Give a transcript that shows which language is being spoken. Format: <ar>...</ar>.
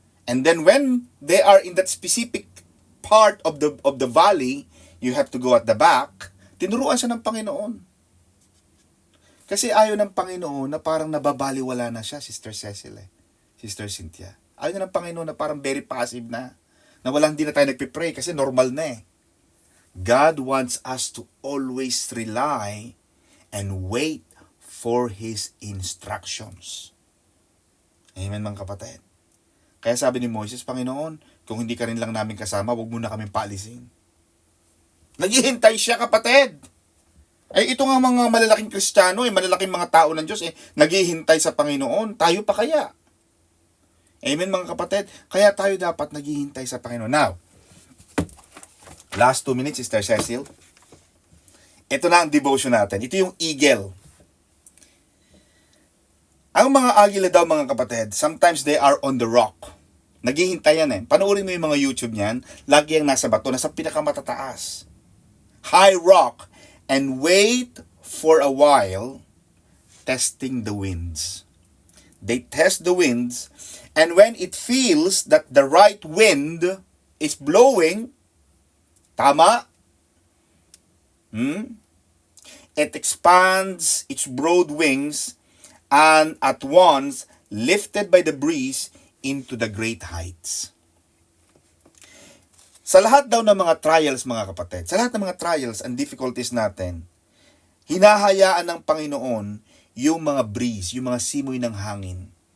<en>And then when they are in that specific part of the valley, you have to go at the back.</en> <tl>Tinuruan siya ng Panginoon. Kasi ayaw ng Panginoon na parang nababaliwala na siya, Sister Cecil, Sister Cynthia. Ayaw na ng Panginoon na parang very passive na walang di na tayo nagpipray kasi normal na</tl> <en>God wants us to always rely and wait for His instructions.</en> <tl>Amen mga kapatid. Kaya sabi ni Moises, Panginoon, kung hindi ka rin lang namin kasama, huwag mo na kaming paalisin. Naghihintay siya kapatid. Ito nga mga malalaking Kristiyano, malalaking mga tao ng Diyos, naghihintay sa Panginoon. Tayo pa kaya? Amen mga kapatid. Kaya tayo dapat naghihintay sa Panginoon.</tl> <en>Now, last 2 minutes, Sister Cecil.</en> <tl>Ito na ang devotion natin. Ito yung eagle. Ang mga agila daw mga kapatid,</tl> <en>sometimes they are on the rock.</en> <tl>Naghihintay yan Panoorin mo yung mga YouTube niyan, lagi ang nasa bato, nasa pinakamatataas.</tl> <en>High rock. And wait for a while, testing the winds. They test the winds, and when it feels that the right wind is blowing, tama, it expands its broad wings, and at once, lifted by the breeze, into the great heights.</en> <tl>Sa lahat daw ng mga trials, mga kapatid, sa lahat ng mga trials and difficulties natin, hinahayaan ng Panginoon yung mga breeze, yung mga simoy ng hangin.</tl>